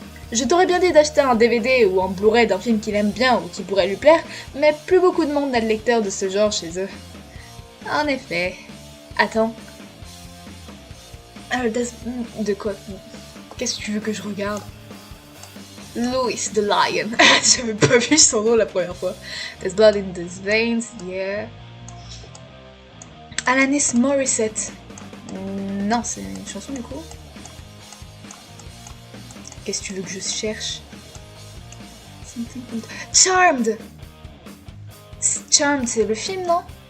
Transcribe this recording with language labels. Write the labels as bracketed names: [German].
[French] Je t'aurais bien dit d'acheter un DVD ou un Blu-ray d'un film qu'il aime bien ou qui pourrait lui plaire, mais plus beaucoup de monde n'a de lecteurs de ce genre chez eux. En effet. Attends. De quoi? Qu'est-ce que tu veux que je regarde? Louis the Lion. J'avais pas vu son nom la première fois. [English] There's blood in these veins, yeah. [French] Alanis Morissette. Non, c'est une chanson du coup. Qu'est-ce que tu veux que je cherche? Charmed. Charmed, c'est le film, non?